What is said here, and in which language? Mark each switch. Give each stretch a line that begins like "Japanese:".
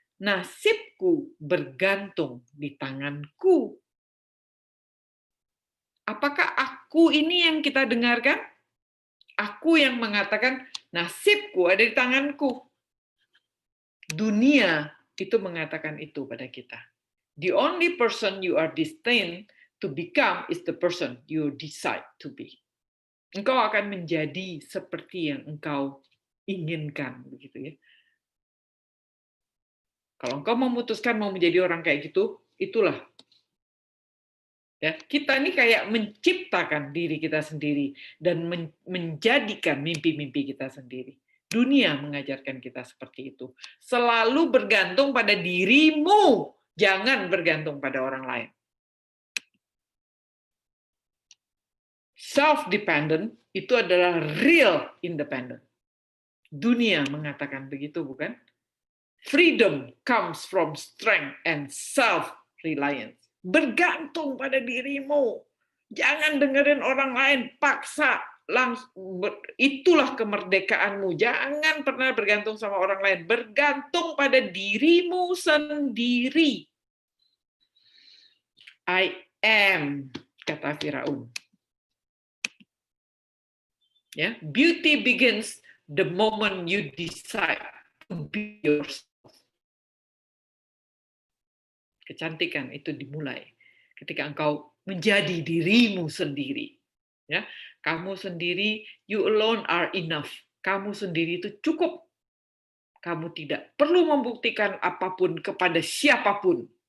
Indonesian: Nasibku bergantung di tanganku. Apakah aku ini yang kita dengarkan? Aku yang mengatakan nasibku ada di tanganku. Dunia itu mengatakan itu pada kita.
English: The only person you are destined to become is the person you decide to be.
Indonesian: Engkau akan menjadi seperti yang engkau inginkan, begitu ya. Kalau engkau memutuskan mau menjadi orang kayak gitu, itulah. Ya, kita ini kayak menciptakan diri kita sendiri dan menjadikan mimpi-mimpi kita sendiri. Dunia mengajarkan kita seperti itu. Selalu bergantung pada dirimu, jangan bergantung pada orang lain.
English: Self-dependent
Indonesian: itu adalah
English: real independent.
Indonesian: Dunia mengatakan begitu, bukan?
English: Freedom comes from strength and self-reliance.
Indonesian: Bergantung pada dirimu. Jangan dengerin orang lain, paksa. Itulah kemerdekaanmu. Jangan pernah bergantung sama orang lain. Bergantung pada dirimu sendiri.
English: I am,
Indonesian: kata Firaun. Ya,
English: beauty begins the moment you decide to be yourself.
Indonesian: Kecantikan itu dimulai ketika engkau menjadi dirimu sendiri. Ya, kamu sendiri,
English: you alone are enough.
Indonesian: Kamu sendiri itu cukup. Kamu tidak perlu membuktikan apapun kepada siapapun.